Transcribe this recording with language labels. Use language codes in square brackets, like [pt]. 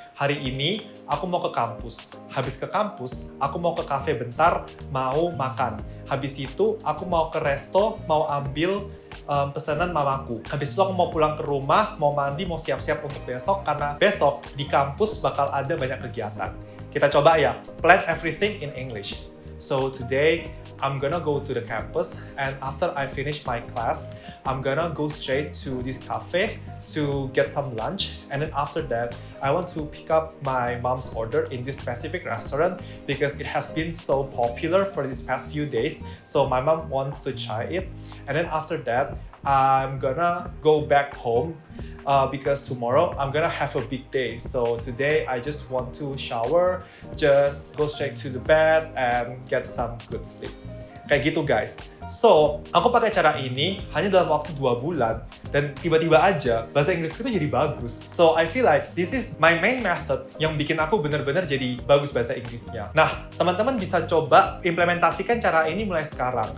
[id] hari ini aku mau ke kampus. Habis ke kampus, aku mau ke cafe bentar, mau makan. Habis itu, aku mau ke resto, mau ambil pesanan mamaku. Habis itu aku mau pulang ke rumah, mau mandi, mau siap-siap untuk besok, karena besok di kampus bakal ada banyak kegiatan. Kita coba ya, [en] plan everything in English. So today, I'm gonna go to the campus, and after I finish my class, I'm gonna go straight to this cafe to get some lunch, and then after that, I want to pick up my mom's order in this specific restaurant because it has been so popular for these past few days, so my mom wants to try it. And then after that, I'm gonna go back home because tomorrow I'm gonna have a big day. So today I just want to shower, just go straight to the bed and get some good sleep. [id] Kayak gitu guys. So, aku pakai cara ini hanya dalam waktu 2 bulan dan tiba-tiba aja bahasa Inggrisku itu jadi bagus. [en] So, I feel like this is my main method [id] yang bikin aku bener-bener jadi bagus bahasa Inggrisnya. Nah, teman-teman bisa coba implementasikan cara ini mulai sekarang.